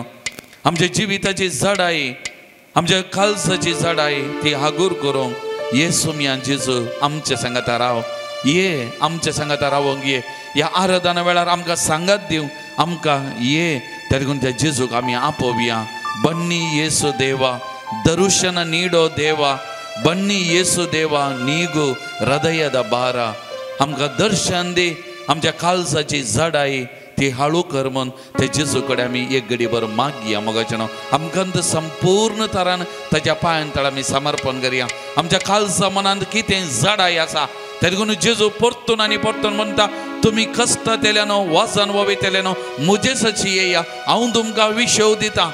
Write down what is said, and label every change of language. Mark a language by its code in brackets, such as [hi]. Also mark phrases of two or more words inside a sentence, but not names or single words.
[kok] आमच्या जिविताची जडाई, आमच्या काळजाची जडाई ती हागूर करूंक येसू मियां जेजू आमच्या सांगाता राव. ये आमच्या सांगाता रावंक ये. ह्या आराधना वेळार आमकां सांगात दिवं, आमकां ये. त्या देखून त्या जेजूक आमी आपोवया. [kn] ಬನ್ನಿ ಯೇಸು ದೇವಾ, ದರ್ಶನ ನೀಡೋ ದೇವ, ಬನ್ನಿ ಯೇಸು ದೇವಾ, ನೀಗು ಹೃದಯದ ಭಾರ. [kok] आमकां दर्शन दी. आमच्या काळजाची जडाई ती हाळू कर म्हूण ते जेजू कडेन आमी एक घडीभर मागया मोगाचें न्हू. आमकां संपूर्ण तरान ताच्या पांयां तळ आमी समर्पण करया. आमच्या काळजा मनांत कितें जडाई आसा त्या देखून जेजू परतून आनी परतून म्हणटा, तुमी कश्ट केल्या न्हू, वजन वोवितले न्हू, मुजे सची येया, हांव तुमकां विशेव दिता.